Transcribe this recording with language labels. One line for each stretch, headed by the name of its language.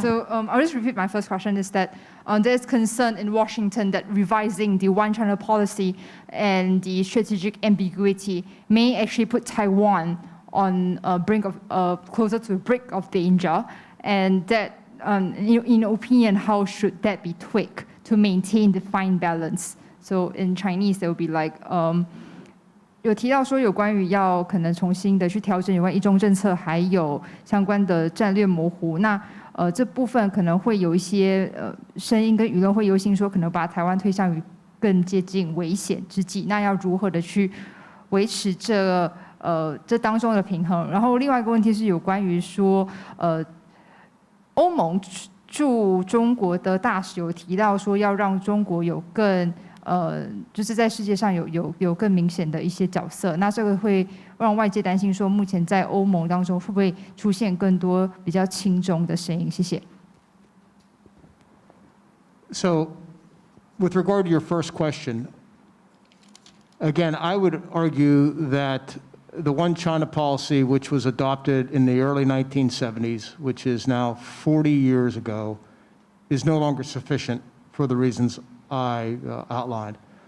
English: So I'll just repeat my first question is that there's concern in Washington that revising the One China policy and the strategic ambiguity may actually put Taiwan on brink of closer to the brink of danger, and that in your opinion, how should that be tweaked to maintain the fine balance? So in Chinese, there will be like
Chinese: 有提到说有关于要可能重新的去调整有关一中政策，还有相关的战略模糊。那这部分可能会有一些声音跟舆论会忧心说，可能把台湾推向于更接近危险之际。那要如何的去维持这当中的平衡？然后另外一个问题是有关于说欧盟驻中国的大使有提到说要让中国有更就是在世界上有更明显的一些角色，那这个会让外界担心说，目前在欧盟当中会不会出现更多比较亲中的声音？谢谢。
English: So, with regard to your first question, again, I would argue that the One China policy, which was adopted in the early 1970s, which is now 40 years ago, is no longer sufficient for the reasons I outlined.